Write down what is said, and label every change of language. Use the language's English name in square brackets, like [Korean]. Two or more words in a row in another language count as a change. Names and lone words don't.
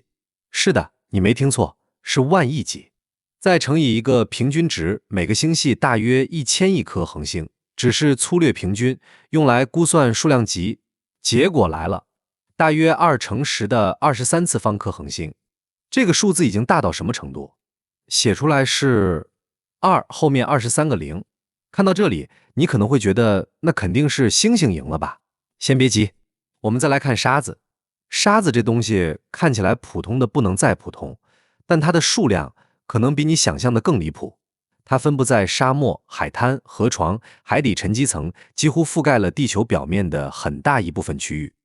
[Chinese] 是的，你沒聽錯，是萬億級。再乘以一個平均值，每個星系大約1000億顆恆星，只是粗略平均，用來估算數量級。結果來了，大約2乘10的23次方顆恆星。這個數字已經大到什麼程度？寫出來是2後面23個0。看到這裡，你可能會覺得那肯定是星星贏了吧？先別急，我們再來看沙子。沙子這東西看起來普通的不能再普通，但它的數量可能比你想象的更離譜。它分布在沙漠、海灘、河床、海底沉積層，幾乎覆蓋了地球表面的很大一部分區域。